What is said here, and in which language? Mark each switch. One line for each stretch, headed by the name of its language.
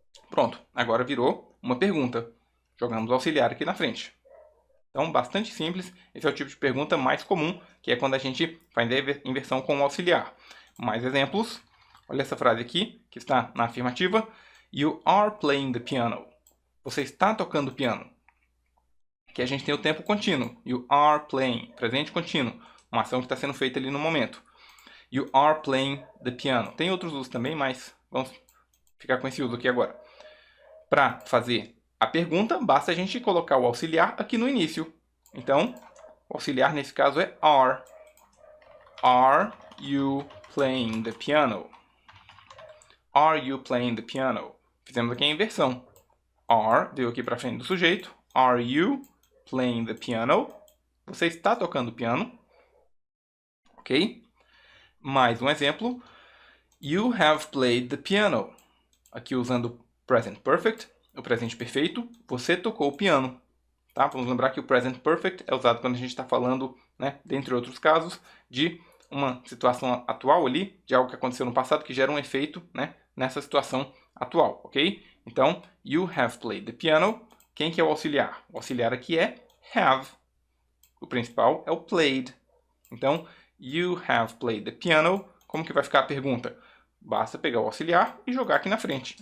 Portuguese: Pronto, agora virou uma pergunta. Jogamos o auxiliar aqui na frente. Então, bastante simples. Esse é o tipo de pergunta mais comum, que é quando a gente faz a inversão com o auxiliar. Mais exemplos. Olha essa frase aqui, que está na afirmativa.
English: You are playing the piano.
Portuguese: Você está tocando piano. Aqui a gente tem o tempo contínuo.
English: You are playing,
Portuguese: presente contínuo. Uma ação que está sendo feita ali no momento.
English: You are playing the piano.
Portuguese: Tem outros usos também, mas vamos ficar com esse uso aqui agora. Para fazer a pergunta, basta a gente colocar o auxiliar aqui no início. Então, o auxiliar nesse caso é are.
English: Are you playing the piano? Are you playing the piano?
Portuguese: Fizemos aqui a inversão. Are, deu aqui para frente do sujeito.
English: Are you playing the piano?
Portuguese: Você está tocando piano? Ok? Mais um exemplo.
English: You have played the piano.
Portuguese: Aqui usando o present perfect, o presente perfeito. Você tocou o piano. Tá? Vamos lembrar que o present perfect é usado quando a gente está falando, né, dentre outros casos, de uma situação atual ali, de algo que aconteceu no passado que gera um efeito, né, nessa situação atual, ok? Então,
English: you have played the piano.
Portuguese: Quem que é o auxiliar? O auxiliar aqui é have. O principal é o played.
English: Então, you have played the piano.
Portuguese: Como que vai ficar a pergunta? Basta pegar o auxiliar e jogar aqui na frente.